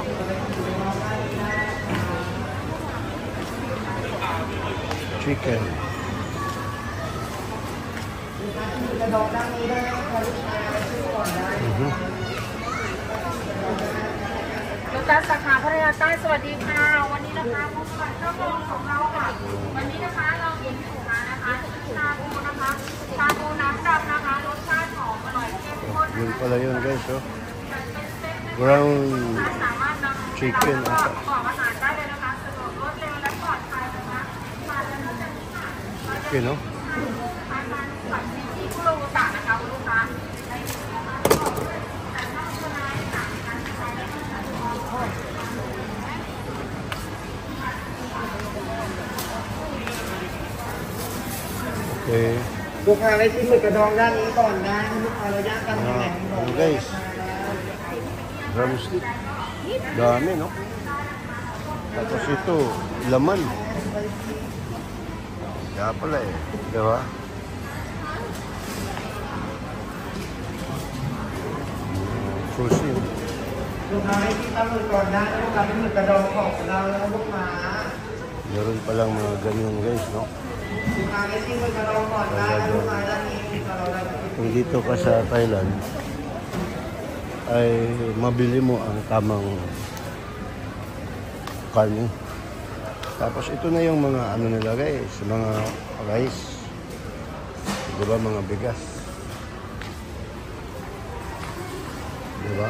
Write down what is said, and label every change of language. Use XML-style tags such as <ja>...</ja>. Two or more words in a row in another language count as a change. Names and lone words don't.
<th>Chicken. ลูกค้าสาขาพัทยาใต้สวัสดีค่ะ วันนี้นะคะพบกับเจ้าของเราค่ะ วันนี้นะคะเราเห็นอยู่มานะคะชาบูนะคะชาบูน้ำดำนะคะรสชาติหอมอร่อยเข้มข้น</th> <tl>Yun pala yun guys, oh. Ground</tl> <th>สามารถนำ chicken ประ ata. กอบอาหารได้เลยนะคะสะดวกรวดเร็วและปลอดภัยนะคะมาแล้วนะคะ</th> <tl>Chicken, no?</tl> <th>ทานผัดที่คุโรบุตะนะคะคุณลูกค้า Okay. ลูกค้าได้ชิมหมึกกระดองด้านนี้ก่อนนะลูกค้าเราย่างกันยังไง</th> <tl>Ano guys? Drumstick. Dami, no? Tapos ito, laman. Kaya pala eh. Diba? Sushi.</tl> <th>ลูกค้าได้ชิมปลาหมึกก่อนนะลูกค้าเป็นหมึกกระดองของเราแล้วลูกค้า</th> <tl>Meron palang mga ganyan guys, no?</tl> <th>ลูกค้าได้ชิมหมึกกระดองก่อนนะลูกค้าด้านนี้เราได้</th> <tl>Kung dito ka sa Thailand, ay mabili mo ang tamang karne. Tapos ito na yung mga ano nila guys, mga rice. Diba, mga bigas. Diba?</tl>